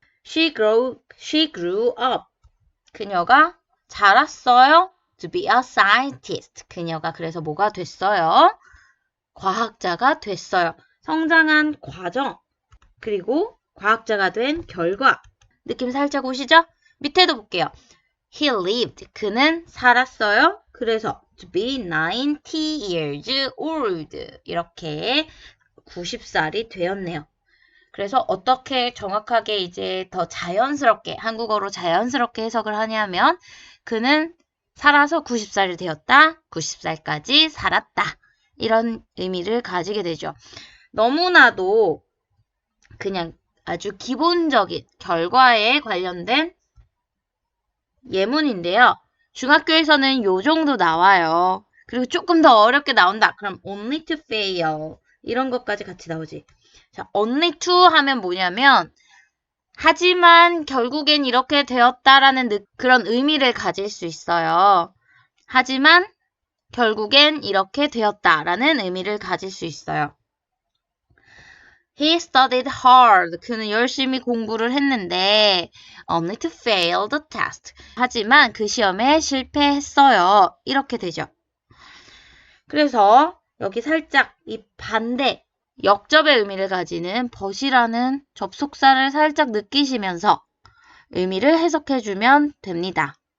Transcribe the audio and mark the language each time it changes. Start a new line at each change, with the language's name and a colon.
English: She grew up.
Korean: 그녀가 자랐어요.
English: To be a scientist.
Korean: 그녀가 그래서 뭐가 됐어요? 과학자가 됐어요. 성장한 과정, 그리고 과학자가 된 결과. 느낌 살짝 오시죠? 밑에도 볼게요.
English: He lived.
Korean: 그는 살았어요. 그래서
English: to be 90 years old.
Korean: 이렇게 90살이 되었네요. 그래서 어떻게 정확하게 이제 더 자연스럽게, 한국어로 자연스럽게 해석을 하냐면, 그는 살아서 90살이 되었다. 90살까지 살았다. 이런 의미를 가지게 되죠. 너무나도 그냥 아주 기본적인 결과에 관련된 예문인데요. 중학교에서는 요 정도 나와요. 그리고 조금 더 어렵게 나온다. 그럼
English: only to fail.
Korean: 이런 것까지 같이 나오지. 자, only to 하면 뭐냐면 하지만 결국엔 이렇게 되었다라는 그런 의미를 가질 수 있어요. 하지만 결국엔 이렇게 되었다라는 의미를 가질 수 있어요.
English: He studied hard.
Korean: 그는 열심히 공부를 했는데
English: only to fail the test.
Korean: 하지만 그 시험에 실패했어요. 이렇게 되죠. 그래서 여기 살짝 이 반대 역접의 의미를 가지는 but이라는 접속사를 살짝 느끼시면서 의미를 해석해주면 됩니다.